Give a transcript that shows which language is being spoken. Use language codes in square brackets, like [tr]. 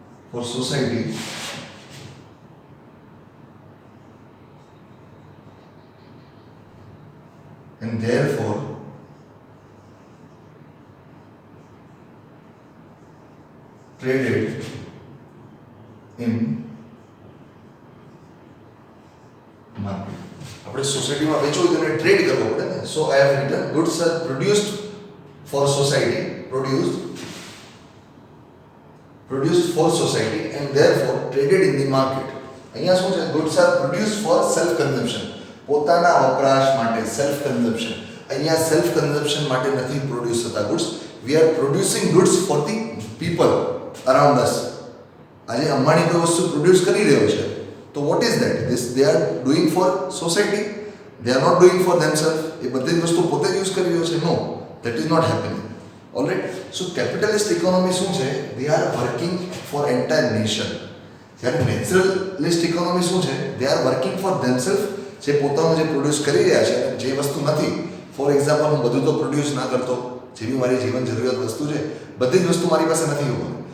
[en] for society and therefore traded in market. [gu] આપણે સોસાયટીમાં વેચવું હોય તો એને ટ્રેડ કરવો પડે ને. [en] So I have written goods are produced for society, produced for society and therefore traded in the market. [gu] અહીંયા શું છે? [en] goods are produced for self consumption. [gu] પોતાના વપરાશ માટે સેલ્ફ કન્ઝમ્પશન. અહીંયા સેલ્ફ કન્ઝમ્પશન માટે નથી પ્રોડ્યુસ થતા goods. [en] we are producing goods for the people around us. [gu] આજે અંબાણી કોઈ વસ્તુ પ્રોડ્યુસ કરી રહ્યો છે તો [en] what is that? they are doing for society. they are not doing for themselves. [gu] એ બધી જ વસ્તુ પોતે યુઝ કરી રહ્યો છે? [en] no, that is not happening. Alright. So capitalist economy [gu] શું છે? [en] They are working for entire nation. [gu] જ્યારે [en] naturalist economy [gu] શું છે? [en] They are working for themself. [gu] જે પોતાનું જે પ્રોડ્યુસ કરી રહ્યા છે અને જે વસ્તુ નથી, ફોર એક્ઝામ્પલ હું બધું તો પ્રોડ્યુસ ના કરતો, જે બી મારી જીવન જરૂરિયાત વસ્તુ છે બધી જ વસ્તુ મારી પાસે નથી હોવાની.